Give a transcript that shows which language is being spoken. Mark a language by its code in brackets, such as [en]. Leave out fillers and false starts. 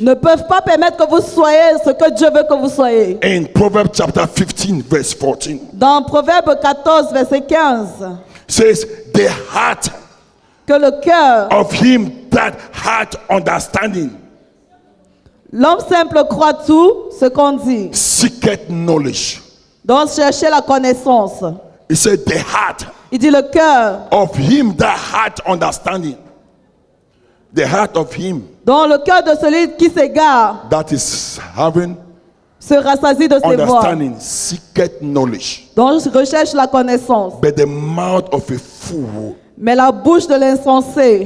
[fr] ne peuvent pas permettre que vous soyez ce que Dieu veut que vous soyez. [en] In Proverbs chapter 15 verse 14, [fr] Dans Proverbe 14, verset 15, [en] says the heart [fr] que le cœur, [en] of him that hath understanding [fr] l'homme simple croit tout ce qu'on dit. [en] seeketh knowledge. [fr] Donc cherchez la connaissance. [en] He said the heart [fr] Il dit le cœur, [en] of him that hath understanding. The heart of him [fr] dont le cœur de celui qui s'égare [en] that is having [fr] se rassasie de ses voix. [en] understanding seeketh knowledge. [fr] Donc recherche la connaissance. [en] But the mouth of a fool [fr] Mais la bouche de l'insensé